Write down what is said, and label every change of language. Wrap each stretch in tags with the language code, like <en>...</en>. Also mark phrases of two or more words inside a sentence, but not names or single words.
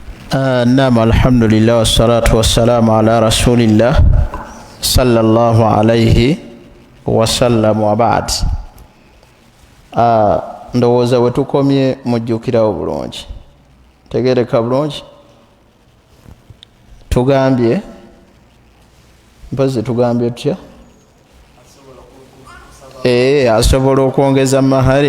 <ar>نعم الحمد لله والصلاة والسلام على رسول الله صلى الله عليه وسلم وبعد.</ar> <lg>Ndowooza we tukomye mujjukirawo bulungi, tegereka bulungi. Tugambye mpozi tugambye tutya? Asobola okwongeza mahari.</lg>